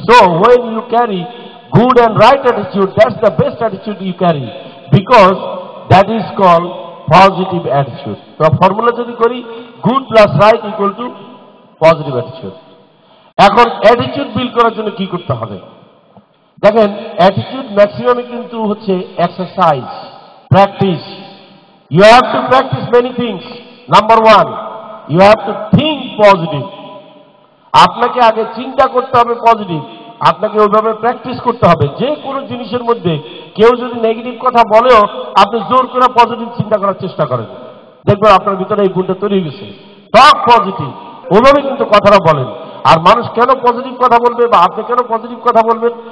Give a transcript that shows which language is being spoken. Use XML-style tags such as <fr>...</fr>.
<en>So when you carry good and right attitude, that's the best attitude you carry, because that is called positive attitude.</en> <bn>তো formula যদি করি,</bn> <en>Good plus right equal to positive attitude.</en> <bn>এখন attitude build করার জন্য কি করতে হবে? দেখেন, অ্যাটিটিউড ম্যাক্সিমামই কিন্তু হচ্ছে exercise, practice.</bn> <en>You have to practice many things. Number one, you have to think positive.</en> <bn>আপনাকে আগে চিন্তা করতে হবে পজিটিভ, আপনাকে ওইভাবে প্র্যাকটিস করতে হবে। যে কোনো জিনিসের মধ্যে কেউ যদি নেগেটিভ কথা বলেও আপনি জোর করে পজিটিভ চিন্তা করার চেষ্টা করেন, দেখবেন আপনার ভিতরে এই গুণটা তৈরি হয়ে গেছে।</bn> <en>talk positive,</en> <bn>ওইভাবে কিন্তু কথাটা বলেন। আর মানুষ কেন পজিটিভ কথা বলবে বা আপনি কেন পজিটিভ কথা বলবেন?</bn>